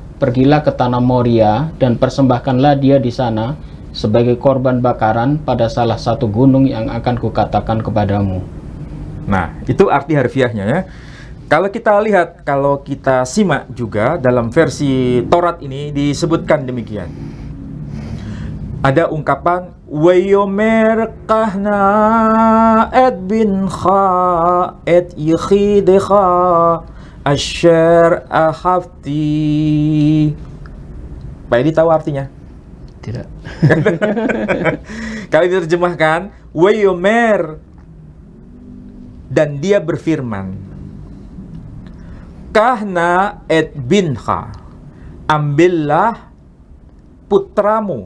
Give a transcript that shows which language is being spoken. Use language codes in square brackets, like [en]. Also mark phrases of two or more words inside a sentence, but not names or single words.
[id] Pergilah ke tanah Moria, dan persembahkanlah dia di sana, sebagai korban bakaran pada salah satu gunung yang akan kukatakan kepadamu. Nah, itu arti harfiahnya ya. Kalau kita lihat, kalau kita simak juga dalam versi Taurat ini disebutkan demikian. Ada ungkapan [he] ויאמר קח נא את בנך את יחידך אשר אהבת. [id] Pak Edi tahu artinya? Tidak. Kalau diterjemahkan wayomer, dan dia berfirman, [he] קח נא את בנך, [id] ambillah putramu.